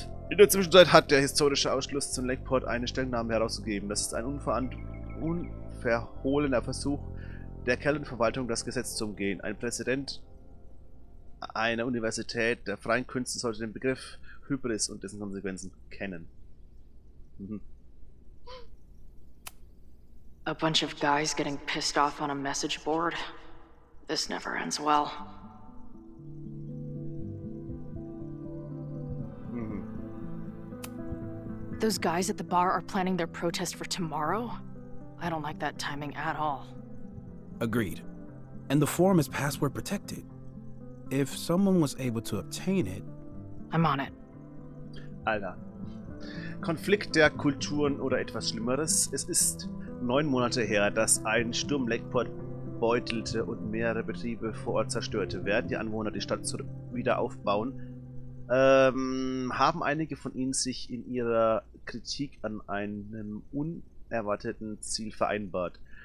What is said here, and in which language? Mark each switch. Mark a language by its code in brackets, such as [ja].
[de] In der Zwischenzeit hat der historische Ausschluss zum Lakeport eine Stellungnahme herausgegeben. Das ist ein unverhohlener Versuch der Caledon-Verwaltung, das Gesetz zu umgehen. Ein Präsident einer Universität der freien Künste sollte den Begriff Hybris und dessen Konsequenzen kennen. [en] A bunch of guys getting pissed off on a message board. This never ends well. Those guys at the bar are planning their protest for tomorrow? I don't like that timing at all. Agreed. And the forum is password protected. If someone was able to obtain it... I'm on it. [de] Alter. Konflikt der Kulturen oder etwas Schlimmeres. Es ist 9 Monate her, dass ein Sturm Lakeport beutelte und mehrere Betriebe vor Ort zerstörte. Während die Anwohner die Stadt wieder aufbauen, haben einige von ihnen sich in ihrer Kritik an einem unerwarteten Ziel vereinbart.